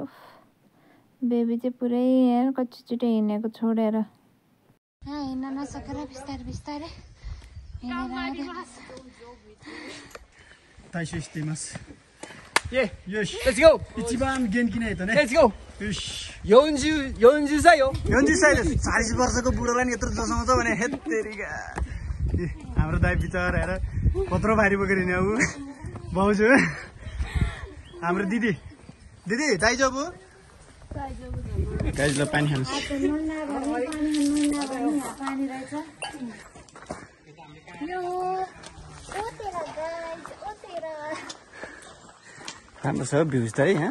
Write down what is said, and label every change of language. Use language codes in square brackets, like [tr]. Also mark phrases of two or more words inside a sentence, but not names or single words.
[ne] बेबी चाहिँ पुरै कच्चीचुटी हिँडेको छोडेर हिँड्न नसकेर बिस्तारै बिस्तारै हिँडेर [en] Let's go. [ja] 一番元気ないとね。 [en] Let's go. [ja] よし。 40歳よ。 40歳です。 [ne] 40वर्षको बुढोलाई नि यत्रो जसाउँछ भने हेत्तेरीका। हाम्रो दाइ बिचार हेर कत्रो भारी बोकेर हिँड्यो उ। भाउजू। हाम्रो दिदी। दिदी दाइजो बु? गाइजलाई पानी खानुस्। राम्रो छ भ्यूज त है यहाँ।